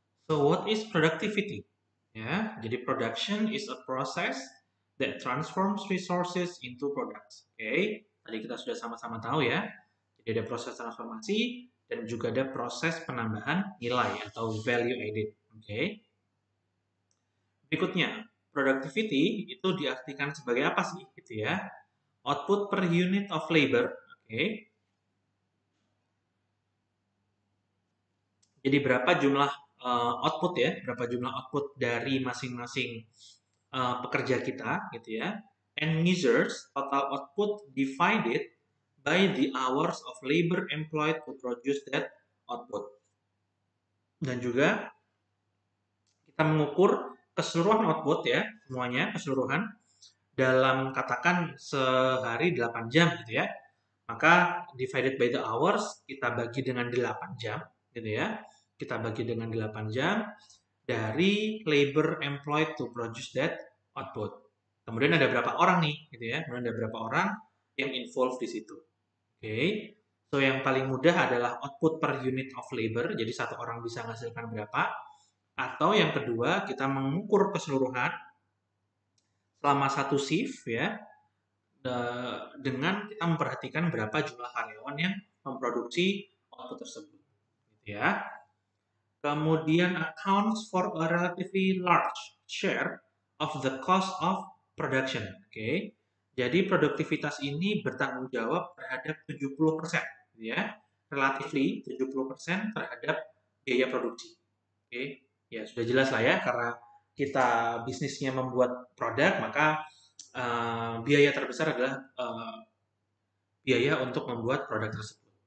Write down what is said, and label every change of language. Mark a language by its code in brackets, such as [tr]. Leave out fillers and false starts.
[en] So, what is productivity? Ya, jadi production is a process that transforms resources into products. [id] Oke. Tadi kita sudah sama-sama tahu ya. Jadi ada proses transformasi dan juga ada proses penambahan nilai atau value added. Oke. Berikutnya, productivity itu diartikan sebagai apa sih gitu ya? [en] Output per unit of labor. Oke. [id] Jadi berapa jumlah output ya? Berapa jumlah output dari masing-masing pekerja kita gitu ya? [en] And measures total output divided by the hours of labor employed to produce that output. [id] Dan juga kita mengukur keseluruhan output ya, semuanya keseluruhan dalam katakan sehari 8 jam gitu ya. Maka divided by the hours kita bagi dengan 8 jam gitu ya. Kita bagi dengan 8 jam dari labor employed to produce that output. Kemudian ada berapa orang nih gitu ya. Kemudian ada berapa orang yang involved di situ. Oke. So yang paling mudah adalah output per unit of labor. Jadi satu orang bisa menghasilkan berapa. Atau yang kedua, kita mengukur keseluruhan selama satu shift ya, dengan kita memperhatikan berapa jumlah karyawan yang memproduksi output tersebut. Gitu ya. [en] Kemudian accounts for a relatively large share of the cost of production. [id] Oke. Jadi produktivitas ini bertanggung jawab terhadap 70%, ya. Relatively 70% terhadap biaya produksi. Oke. Ya, sudah jelas lah ya, karena kita bisnisnya membuat produk, maka biaya terbesar adalah biaya untuk membuat produk tersebut.